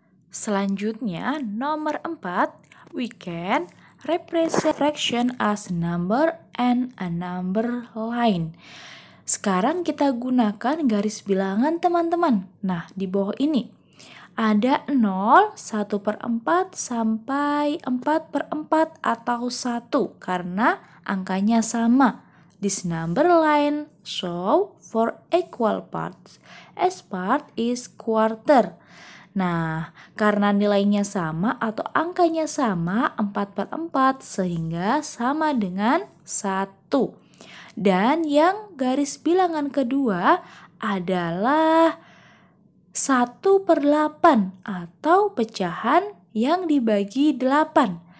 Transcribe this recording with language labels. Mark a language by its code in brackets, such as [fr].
[id] Selanjutnya, nomor 4, [en] we can represent fraction as number and a number line. [id] Sekarang kita gunakan garis bilangan teman-teman. Nah, di bawah ini Ada 0, 1/4 sampai 4/4 atau 1 karena angkanya sama. [en] This number line show for equal parts. As part is quarter. [id] Nah, karena nilainya sama atau angkanya sama 4/4 sehingga sama dengan 1. Dan yang garis bilangan kedua adalah 1/8 atau pecahan yang dibagi 8.